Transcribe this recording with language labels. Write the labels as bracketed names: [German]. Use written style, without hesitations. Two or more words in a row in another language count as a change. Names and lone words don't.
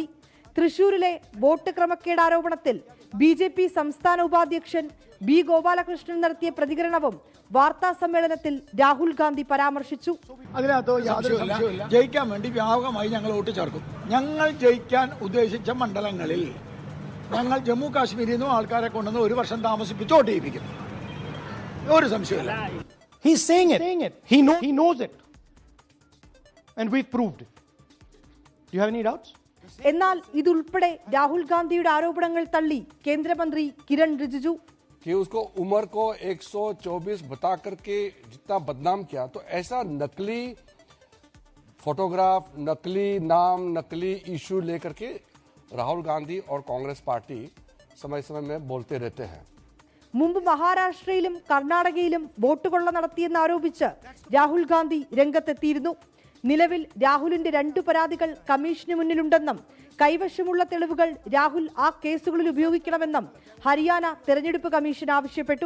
[Malayalam] തൃശൂരിലെ വോട്ട് ക്രമക്കേട് ആരോപണത്തിൽ BJP സംസ്ഥാന ഉപാധ്യക്ഷൻ B ഗോപാലകൃഷ്ണൻ നടത്തിയ പ്രതികരണവും വാർത്താ സമ്മേളനത്തിൽ രാഹുൽ ഗാന്ധി പരാമർശിച്ചു. ജയിക്കാൻ വേണ്ടി വ്യാപകമായി ഞങ്ങൾ വോട്ട് ചേർക്കും. ഞങ്ങൾ ജയിക്കാൻ ഉദ്ദേശിച്ച മണ്ഡലങ്ങളിൽ ഞങ്ങൾ ജമ്മു കാശ്മീരിൽ നിന്നും ആൾക്കാരെ കൊണ്ടുവന്ന് 1 വർഷം താമസിപ്പിച്ച് വോട്ട് ചെയ്യിപ്പിക്കും. ഒരു സംശയമില്ല. [English] He's saying it. He knows it. And we've proved it. Do you have any doubts? [Malayalam] എന്നാൽ ഇതുൾപ്പെടെ രാഹുൽ ഗാന്ധിയുടെ ആരോപണങ്ങൾ തള്ളി കേന്ദ്രമന്ത്രി കിരൺ റിജിജു. [Hindi] कि उसको उम्र को 124 बता करके जितना बदनाम किया, तो ऐसा नकली फोटोग्राफ, नकली नाम, नकली इशू लेकर के राहुल गांधी और कांग्रेस पार्टी समय समय में बोलते रहते हैं. [Malayalam] മുമ്പ് മഹാരാഷ്ട്രയിലും കർണാടകയിലും വോട്ട് കൊള്ള നടത്തിയെന്ന് ആരോപിച്ച് രാഹുൽ ഗാന്ധി രംഗത്തെത്തിയിരുന്നു. നിലവിൽ രാഹുലിന്റെ 2 പരാതികൾ കമ്മീഷന് മുന്നിലുണ്ടെന്നും കൈവശമുള്ള തെളിവുകൾ രാഹുൽ ആ കേസുകളിൽ ഉപയോഗിക്കണമെന്നും ഹരിയാന തെരഞ്ഞെടുപ്പ് കമ്മീഷൻ ആവശ്യപ്പെട്ടു.